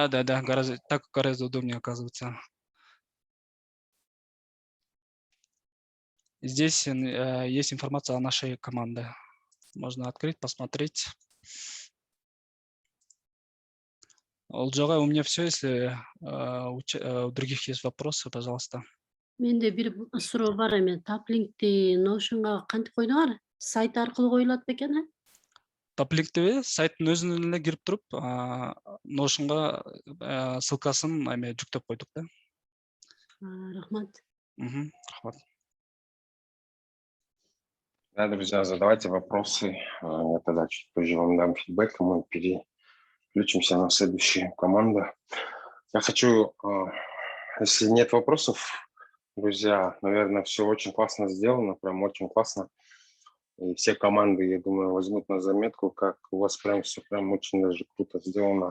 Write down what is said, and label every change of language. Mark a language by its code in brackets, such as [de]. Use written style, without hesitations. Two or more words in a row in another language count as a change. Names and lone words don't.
[ru] Да, так гораздо удобнее оказывается. Здесь есть информация о нашей команде. Можно открыть, посмотреть. Олжага, у меня все. Если у других есть вопросы, пожалуйста. [ky] Менде бир суроо бар эми. Таплинкти Notion'га кантип койдуңар? Сайт аркылуу коюлат бекен? Таплинкти сайттын өзүнө эле кирип туруп, Notion'га ссылкасын эме жүктөп койдук да. Рахмат. Рахмат. [ru] Да, друзья, задавайте вопросы. Я тогда чуть позже вам дам фидбэк, и мы переключимся на следующую команду. Я хочу, если нет вопросов, друзья, наверное, все очень классно сделано, прям очень классно. И все команды, я думаю, возьмут на заметку, как у вас прям все прям очень даже круто сделано.